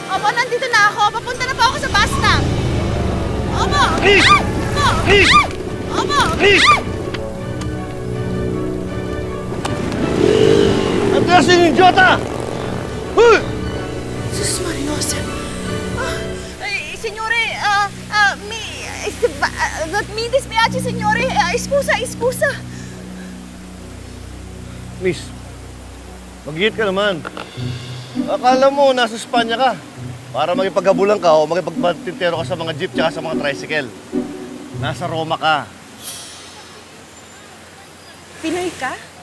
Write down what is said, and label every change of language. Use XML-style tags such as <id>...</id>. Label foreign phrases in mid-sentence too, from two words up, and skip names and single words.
<tl>Opo, nandito na ako. Papunta na po ako sa bus stop. Opo! Opo! Andres yung idiota! Sus Mariosa.</tl> <it>Signore, mi dispiace, signore. Scusa.</it> <tl>Miss, mag-hit ka naman. Akala mo, nasa Espanya ka. Para makipaghabulan ka o makipagtintero ka sa mga jeep tsaka sa mga tricycle. Nasa Roma ka. Pinoy ka?</tl>